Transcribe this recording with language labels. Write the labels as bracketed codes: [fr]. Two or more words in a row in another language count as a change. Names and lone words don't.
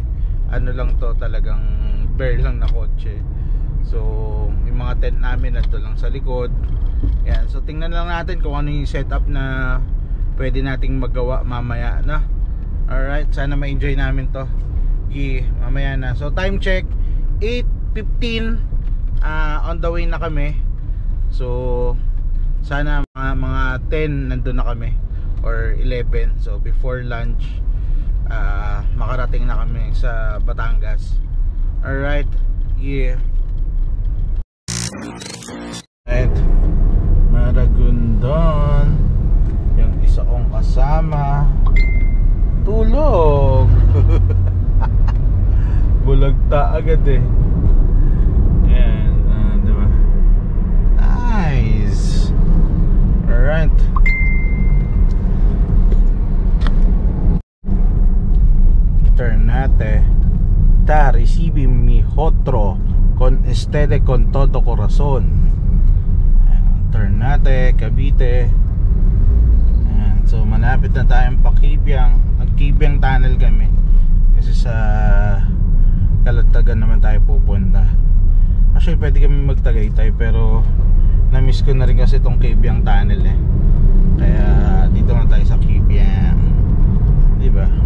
[tl] Ano lang to, talagang bare lang na kotse. So yung mga tent namin nandito lang sa likod. Yan, so tingnan lang natin kung ano yung setup na pwede nating magawa mamaya na. Alright, sana ma-enjoy namin to. Mamaya na. [en] So time check 8:15. On the way [tl] na kami. So sana mga 10 nandun na kami, or 11. So [en] before lunch [tl] makarating na kami sa Batangas. [en] Alright. Alright, Maragondon. [tl] Yung isa kong kasama tulog. Bulagta agad Yan, diba? [en] Nice. Alright. Ternate. [cbk] Ta recibe mi otro con estede con todo corazón. [tl] Ternate, Cavite. So malapit na tayong Pakibyang. Nag-Kibyang tunnel kami kasi sa Kalatagan naman tayo pupunta. Actually pwede kami magtagaytay, pero na-miss ko na rin kasi itong Kibyang tunnel kaya dito na tayo sa Kibyang, diba?